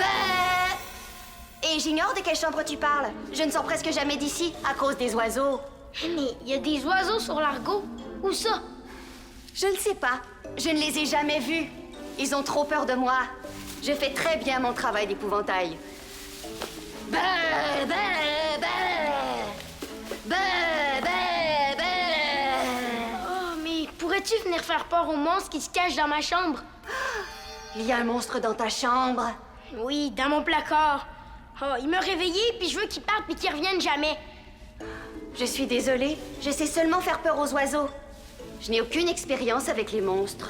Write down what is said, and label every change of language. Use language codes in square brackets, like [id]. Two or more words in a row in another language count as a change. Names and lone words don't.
[fr] Et j'ignore de quelle chambre tu parles. Je ne sors presque jamais d'ici à cause des oiseaux. Mais il y a des oiseaux sur l'argot. Où ça? Je ne sais pas. Je ne les ai jamais vus. Ils ont trop peur de moi. Je fais très bien mon travail d'épouvantail. Beuh! Beuh! Beuh! Beuh! Beuh! Beuh! Oh, mais pourrais-tu venir faire peur au monstre qui se cache dans ma chambre? Il y a un monstre dans ta chambre. Oui, dans mon placard. Oh, il m'a réveillé, puis je veux qu'il parte puis qu'il revienne jamais. Je suis désolée. Je sais seulement faire peur aux oiseaux. Je n'ai aucune expérience avec les monstres.